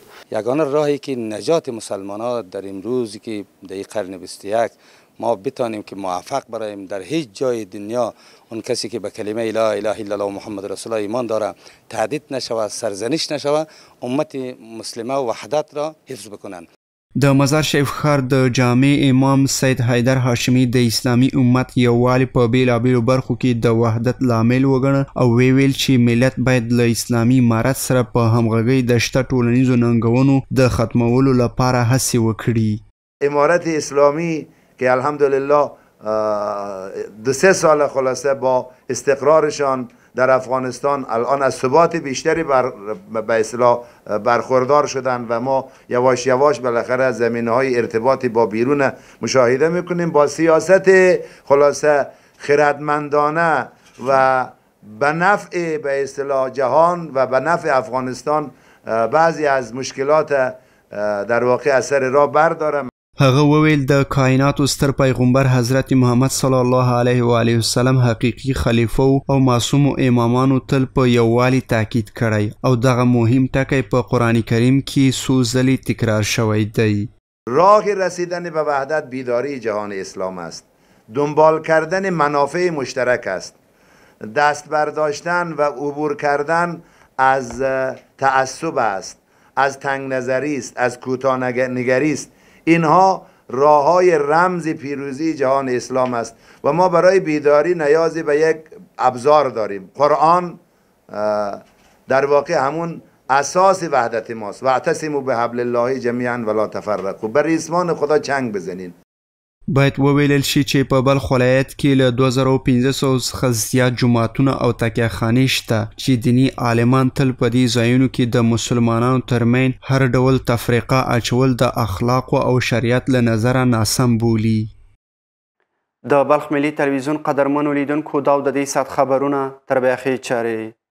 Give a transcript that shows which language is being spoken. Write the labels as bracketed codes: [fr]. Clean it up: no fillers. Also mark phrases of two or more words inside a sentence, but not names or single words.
[fa] یگانه راهی که نجات مسلمان ها در امروزی که در قرن 21 ما بتانیم که موفق برایم در هیچ جای دنیا اون کسی که به کلمه [ar] لا اله الا الله محمد رسول الله [fa] ایمان داره تهدید نشود، سرزنش نشود، امت مسلمه و وحدت را حفظ بکنند. [ps] د مزار شریف ښار د جامع امام سید حیدر هاشمي د اسلامي امت یووالي په بیلابیلو برخو کې د وحدت لامل وګڼه او ویل چې ملت باید له اسلامي امارت سره په همغږۍ د شته ټولنیزو ننګونو د ختمولو لپاره هڅې وکړي. [fa] امارت اسلامی که الحمدلله 2-3 سال خلاصه با استقرارشان در افغانستان الان از ثبات بیشتری به اصطلاح برخوردار شدن و ما یواش یواش بالاخره زمینه‌های ارتباطی با بیرون مشاهده میکنیم. با سیاست خلاصه خردمندانه و به نفع به اصطلاح جهان و به نفع افغانستان بعضی از مشکلات در واقع اثر راه برداره. [ps] هغه وویل د کائناتو ستر پیغمبر حضرت محمد [ar] صلی الله علیه و آله وسلم [ps] حقیقی خلیفه او معصوم امامانو تل په یووالي تاکید کړی او دغه مهم ټکی په قرآن کریم کې څو ځلې تکرار شوی دی. [fa] راه رسیدن به وحدت بیداری جهان اسلام است. دنبال کردن منافع مشترک است. دست برداشتن و عبور کردن از تعصب است، از تنگ نظری است، از کوتاه‌نگری است. اینها راه‌های رمز پیروزی جهان اسلام است و ما برای بیداری نیازی به یک ابزار داریم. قرآن در واقع همون اساس وحدت ماست. [ar] واعتصموا بحبل الله جمیعا ولا تفرقوا. [fa] بر ریسمان خدا چنگ بزنین. [ps] باید وویلل شي چې په بلخ ولایت کې له 2500 څخه زیات جوماتونه او تکیهخانې شته چې دیني عالمان تل په دې ځایونو کې د مسلمانانو ترمنځ هر ډول تفریقه اچول د اخلاقو او شریعت له نظره ناسم بولي. د بلخ ملي تلویزیون قدرمنو لیدونکو دا د دې ساعت خبرونه تر بیاخې چارې